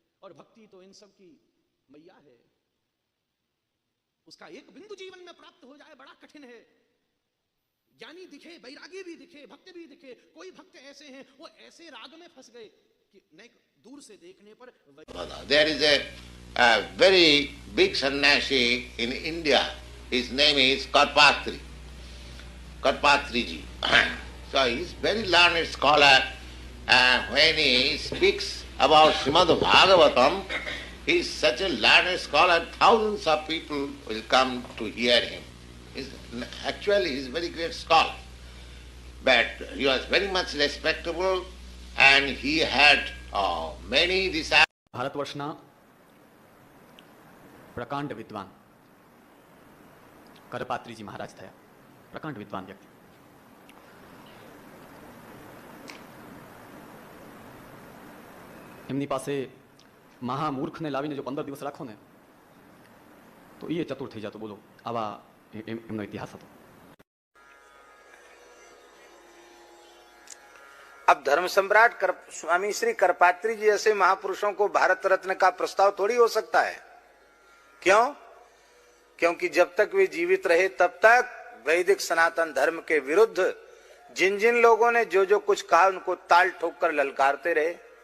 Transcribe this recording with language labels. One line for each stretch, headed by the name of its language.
Hindi: और भक्ति तो इन सब की मैया है, उसका एक बिंदु जीवन में प्राप्त हो जाए बड़ा कठिन है। ज्ञानी दिखे, वैरागी भी दिखे, भक्त भी दिखे। कोई भक्त ऐसे हैं वो ऐसे राग में फंस गए कि नहीं, दूर से देखने पर
English: There is a very big sannyasi in India. His name is Karpatri ji. So he is very learned scholar. When he speaks about Srimad Bhagavatam, he is such a learned scholar. Thousands of people will come to hear him. Actually, he is a very great scholar. But he was very much respectable and he had many disciples.
Gujarati: ભારતવર્ષના પ્રકાંડ વિદ્વાન કરપાત્રીજી મહારાજ થયા. પ્રકાંડ વિદ્વાન વ્યક્તિ. એમની પાસે મહામૂર્ખને લાવીને જો 15 દિવસ રાખો ને તો એ ચતુર થઈ જતો. બોલો, આવા એમનો ઇતિહાસ હતો.
Hindi: अब धर्म सम्राट स्वामी श्री करपात्री जी जैसे महापुरुषों को भारत रत्न का प्रस्ताव थोड़ी हो सकता है। क्यों? क्योंकि जब तक वे जीवित रहे तब तक वैदिक सनातन धर्म के विरुद्ध जिन जिन लोगों ने जो जो कुछ कहा उनको ताल ठोक कर ललकारते रहे।